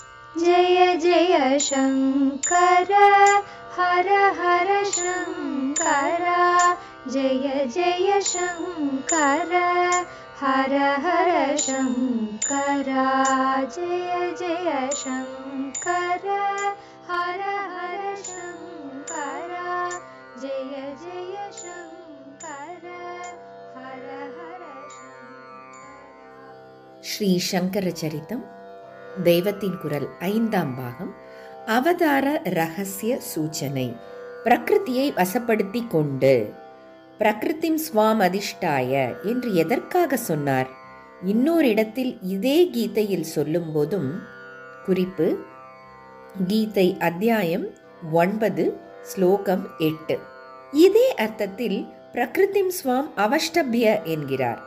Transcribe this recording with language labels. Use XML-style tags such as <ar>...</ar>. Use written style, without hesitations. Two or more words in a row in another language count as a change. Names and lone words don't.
<sa>जय जय शङ्कर हर हर शङ्कर जय जय शङ्कर हर हर शङ्कर जय जय शङ्कर हर हर शङ्कर जय जय शङ्कर हर हर शङ्कर।</sa> <ta>ஸ்ரீ சங்கர சரிதம் தெய்வத்தின் குரல் 5ஆம் பாகம். அவதார ரகசிய சூச்சனை. பிரகிருதியை வசப்படுத்தி கொண்டு</ta> <sa>प्रकृतिं स्वाम् अधिष्ठाय</sa> <ta>என்று எதற்காக சொன்னார்? இன்னொரு இடத்தில் இதே கீதையில் சொல்லும் போதும், குறிப்பு கீதை அத்தியாயம் 9 ஸ்லோகம் 8, இதே அர்த்தத்தில்</ta> <sa>प्रकृतिं स्वाम् अवष्टभ्य</sa> <ta>என்கிறார்.</ta>